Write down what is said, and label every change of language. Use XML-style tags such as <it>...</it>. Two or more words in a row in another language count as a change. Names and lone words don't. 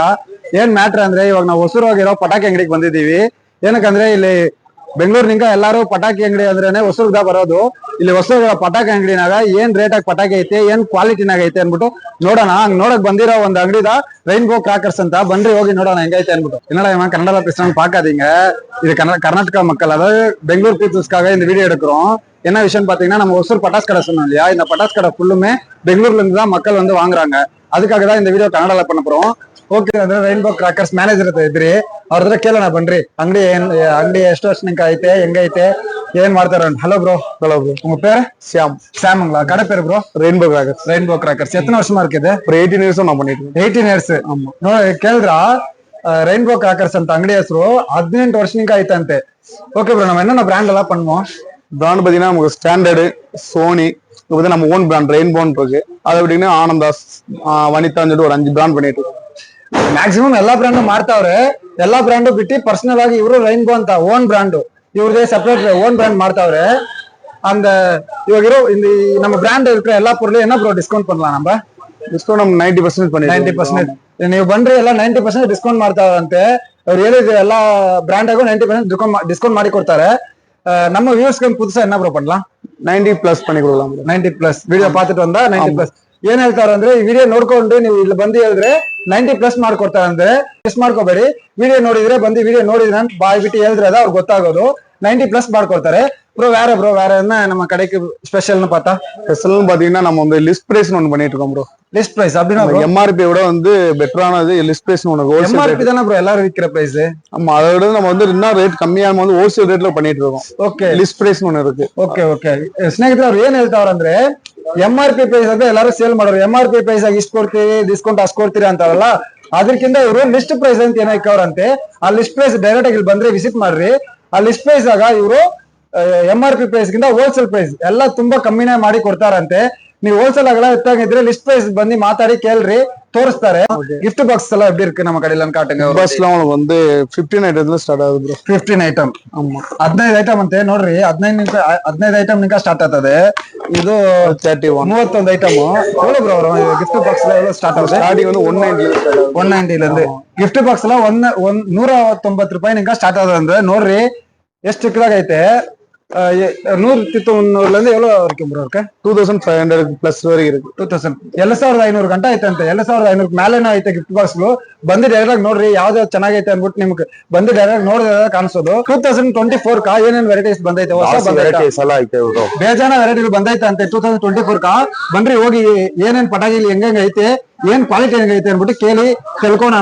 <kn>ಏನ್ ಮ್ಯಾಟ್ರ್ ಅಂದ್ರೆ ಇವಾಗ ನಾವು ಹೊಸೂರು ಹೋಗಿರೋ ಪಟಾಕಿ ಅಂಗಡಿಗೆ ಬಂದಿದ್ದೀವಿ. ಏನಕ್ಕಂದ್ರೆ ಇಲ್ಲಿ ಬೆಂಗಳೂರಿನಿಂದ ಎಲ್ಲಾರು ಪಟಾಕಿ ಅಂಗಡಿ ಅಂದ್ರೇನೆ ಹೊಸೂರ್ಗ ಬರೋದು. ಇಲ್ಲಿ ಹೊಸೂರು ಪಟಾಕಿ ಅಂಗಡಿನಾಗ ಏನ್ ರೇಟ್ ಆಗಿ ಪಟಾಕಿ ಐತೆ ಏನ್ ಕ್ವಾಲಿಟಿನಾಗ ಐತೆ ಅನ್ಬಿಟ್ಟು ನೋಡೋಣ. ಹಂಗ್ ನೋಡಕ್ ಬಂದಿರೋ ಒಂದ್ ಅಂಗಡಿದ ರೈನ್ಬೋ ಕ್ರಾಕರ್ಸ್ ಅಂತ. ಬನ್ರಿ ಹೋಗಿ ನೋಡೋಣ ಹೆಂಗೈತೆ ಅನ್ಬಿಟ್ಟು.</kn> <ta>என்னடா கன்னடா பேசுறான்னு பாக்காதீங்க. இது கர்நாடகா மக்கள், அதாவது பெங்களூர் பீப்புள்ஸ்க்காக இந்த வீடியோ எடுக்கிறோம். என்ன விஷயம் பாத்தீங்கன்னா, நம்ம ஒசூர் பட்டாஸ் கடை சொன்னோம் இல்லையா, இந்த பட்டாஸ் கடை ஃபுல்லுமே பெங்களூர்ல இருந்து தான் மக்கள் வந்து வாங்குறாங்க. அதுக்காக தான் இந்த வீடியೋ ಕನ್ನಡಲ್ಲ பண்ண போறோம்.</ta> <kn>ಓಕೆ ಅಂದ್ರೆ ರೈನ್ಬೋ ಕ್ರಾಕರ್ಸ್ ಮ್ಯಾನೇಜರ್ ಇದ್ರಿ, ಅವ್ರ ಹತ್ರ ಕೇಳೋಣ ಬನ್ರಿ. ಅಂಗಡಿ ಎಷ್ಟು ವರ್ಷ ಐತೆ, ಹೆಂಗೈತೆ, ಏನ್ ಮಾಡ್ತಾರ?</kn> <en>hello bro. hello bro,</en> <ta>உங்க பேரு? சாம்ங்களா? கடை பேரு ப்ரோ? ரெயின்போ கிராக்கர்ஸ். ரெயின்போ கிராக்கர்ஸ் எத்தனை வருஷமா இருக்குது? ஒரு 18 இயர்ஸ் நான் பண்ணிட்டு இருக்கேன். 18 ಇಯರ್ಸ್.</ta> <kn>ಕೇಳಿದ್ರ ರೈನ್ಬೋ ಕ್ರಾಕರ್ಸ್ ಅಂತ ಅಂಗಡಿ ಹೆಸರು 18 ವರ್ಷನಿಂದ ಐತಂತೆ.</kn> <ta>ஓகே ப்ரோ, நம்ம என்னென்ன பிராண்ட் எல்லாம் பண்ணுவோம்? பிராண்ட் பாத்தீங்கன்னா நமக்கு ஸ்டாண்டர்டு, சோனி, இப்போ நம்ம ஓன் பிராண்ட் ரெயின்போன் இருக்கு. அதை விட்டீங்கன்னா ஆனந்தாஸ், வனிதான்னு சொல்லிட்டு ஒரு 5 பிராண்ட் பண்ணிட்டு இருக்கோம்.</ta> <kn>ಮ್ಯಾಕ್ಸಿಮಮ್ ಎಲ್ಲಾ ಬ್ರ್ಯಾಂಡ್ ಮಾಡ್ತಾವ್ರೆ. ಎಲ್ಲಾ ಬ್ರ್ಯಾಂಡ್ ಬಿಟ್ಟು ಪರ್ಸನಲ್ ಆಗಿ ಇವರು ರೈನ್ಬೋ ಅಂತ</kn> <en>own brand,</en> <kn>ಇವ್ರದೇ</kn> <en>separate own brand</en> <kn>ಮಾಡ್ತಾವ್ರೆ.</kn> <ta>அந்த இவங்க நம்ம பிராண்ட் இருக்கிற எல்லா பொருளையும் என்ன ப்ரோ டிஸ்கவுண்ட் பண்ணலாம்? நம்ம ಡಿಸ್ಕೌಂಟ್ ನಮ್ 90% பண்ணி</ta> <kn>90%. ನೀವು ಬಂದ್ರೆ ಎಲ್ಲ 90% ಡಿಸ್ಕೌಂಟ್ ಮಾಡ್ತಾವಂತೆ. ಅವ್ರು ಹೇಳಿದ್ರೆ ಎಲ್ಲಾ ಬ್ರಾಂಡಾಗೂ 90% ಡಿಸ್ಕೌಂಟ್ ಮಾಡಿ ಕೊಡ್ತಾರೆ.</kn> <ta>நம்ம வியூஸ்க்கு புதுசா என்ன ப்ரோ பண்ணலாம்? 90+ பண்ணி கொடுக்கலாம். 90+ ವಿಡಿಯೋ பார்த்துட்டு வந்தா 90+.</ta> <kn>ಏನ್ ಹೇಳ್ತಾರ ಅಂದ್ರೆ, ಈ ವಿಡಿಯೋ ನೋಡ್ಕೊಂಡು ನೀವು ಇಲ್ಲಿ ಬಂದು ಹೇಳಿದ್ರೆ 90+ ಮಾಡ್ಕೊಡ್ತಾರ. ಅಂದ್ರೆ ಮಿಸ್ ಮಾಡ್ಕೋಬೇಡಿ. ವಿಡಿಯೋ ನೋಡಿದ್ರೆ ಬಂದು ವಿಡಿಯೋ ನೋಡಿದ್ರೆ ಬಾಯ್ ಬಿಟ್ಟು ಹೇಳಿದ್ರೆ ಅದ ಅವ್ರಿಗೆ ಗೊತ್ತಾಗೋದು. 90+ ಮಾಡ್ಕೊಡ್ತಾರೆ.</kn> <ta>ப்ரோ வேற என்ன நம்ம கடைக்கு ஸ்பெஷல்னு பார்த்தா? ஸ்பெஷல்னு பாத்தீங்கன்னா நம்ம வந்து</ta> <en>list price</en> <ta>ஒன்னு பண்ணிட்டு இருக்கோம் ப்ரோ.</ta> <en>list price</en> <ta>அப்படினா MRP விட வந்து பெட்டரானது</ta> <en>list price</en> <ta>ஒன்னு. MRP தான ப்ரோ எல்லாரும் விக்கிற பிரைஸ்? ஆமா, அதை விட நம்ம வந்து இன்னும் ரேட் கம்மியா வந்து</ta> <en>wholesale rate-la</en> <ta>பண்ணிட்டு இருக்கோம்.</ta> <kn>ಓಕೆ,</kn> <en>list price</en> <kn>ಒன்னு ಇರುತ್ತೆ. ಓಕೆ ಸ್ನೇಹಿತರೆ, ಅವ್ರು ಏನ್ ಹೇಳ್ತಾವ್ರ ಅಂದ್ರೆ,</kn> <en>MRP price</en> <kn>ಅಂತ ಎಲ್ಲರೂ ಸೇಲ್ ಮಾಡೋರು.</kn> <en>MRP price</en> <kn>ಆಗಿ ಇಷ್ಟು ಕೊಡ್ತೀವಿ, ಡಿಸ್ಕೌಂಟ್ ಅಷ್ಟು ಕೊಡ್ತೀರಿ ಅಂತಾರಲ್ಲ, ಅದಕ್ಕಿಂತ ಇವರು</kn> <en>list price</en> <kn>ಅಂತ ಏನೋ ಇಕ್ಕವ್ರಂತೆ. ಆ</kn> <en>list price direct</en> <kn>ಆಗಿ ಇಲ್ಲಿ ಬಂದ್ರೆ ವಿಸಿಟ್ ಮಾಡ್ರಿ. ಆ</kn> <en>list price</en> <kn>ಆಗ ಇವರು</kn> <en>MRP price</en> <kn>ಗಿಂತ</kn> <en>wholesale price</en> <kn>ಎಲ್ಲ ತುಂಬಾ ಕಮ್ಮಿನೇ ಮಾಡಿ ಕೊಡ್ತಾರಂತೆ. ನೀವು ಹೋಲ್ಸೇಲ್ ಆಗಲ್ಲ ಎತ್ತಾಗಿದ್ರೆ</kn> <en>list price</en> <kn>ಬಂದು ಮಾತಾಡಿ ಕೇಳ್ರಿ, ತೋರಿಸ್ತಾರೆ.</kn> <en>gift box</en> <ta>ಎಲ್ಲ எப்படி இருக்கு நம்ம கடையில காட்டுங்க. பாக்ஸ்ல வந்து</ta> <kn>15 ಐಟಮ್ல ಸ್ಟಾರ್ಟ್ ಆಗುತ್ತೆ. 15 ಐಟಮ್. 15 ಐಟಮ್ ಅಂತೆ ನೋಡ್ರಿ. 15 ಐಟಮ್ ನಿಂಕ ಸ್ಟಾರ್ಟ್ ಆಗ್ತದೆ. ಇದು 31 ಐಟಮ್.</kn> <ta>எவ்வளவு ப்ரோ வரும்</ta> <en>gift box</en> <ta>எவ்வளவு</ta> <kn>ಸ್ಟಾರ್ಟ್ ಆಗುತ್ತೆ?</kn> <ta>ಸ್ಟಾರ್ಟಿಂಗ್ வந்து 190</ta> <kn>ல இருந்து</kn> <en>gift box</en> <kn>ಎಲ್ಲ 190 ರೂಪಾಯಿ ನಿಂಕ ಸ್ಟಾರ್ಟ್ ಆಗುತ್ತೆ. ಅಂದ್ರೆ ನೋಡ್ರಿ ಎಷ್ಟು ಚಿಕ್ಕದಾಗೈತೆ. 190</kn> <ta>எவ்வளவு வரைக்கும் ப்ரோ இருக்கு? 2500+ வரைக்கும் இருக்கு.</ta> <kn>2000 7500 ಗಂಟೆ ಐತಂತೆ. 7500 ಮೇಲೆನೇ ಐತೆ</kn> <en>gift box</en> <kn>ಗಳು. ಬಂದು ಡೈರೆಕ್ಟ್ ನೋಡ್ರಿ ಯಾವ್ದು ಚೆನ್ನಾಗೈತೆ ಅನ್ಬಿಟ್ಟು ನಿಮ್ಗೆ ಬಂದು ಡೈರೆಕ್ಟ್ ನೋಡಿದ್ರೆ ಕಾಣಿಸೋದು. 2024 ಕಾ ಏನೇನ್ ವೆರೈಟೀಸ್ ಬಂದೈತೆ, ಹೊಸ ಬೇಜಾನ ವೆರೈಟಿ ಬಂದೈತೆ ಅಂತೆ 2024 ಕಾ. ಬನ್ರಿ ಹೋಗಿ ಏನೇನ್ ಪಟಾಕಿ ಹೆಂಗ ಐತೆ, ಏನ್ ಕ್ವಾಲಿಟಿ ಹೆಂಗೈತೆ ಅನ್ಬಿಟ್ಟು ಕೇಳಿ ತಿಳ್ಕೊಳೋಣ.</kn>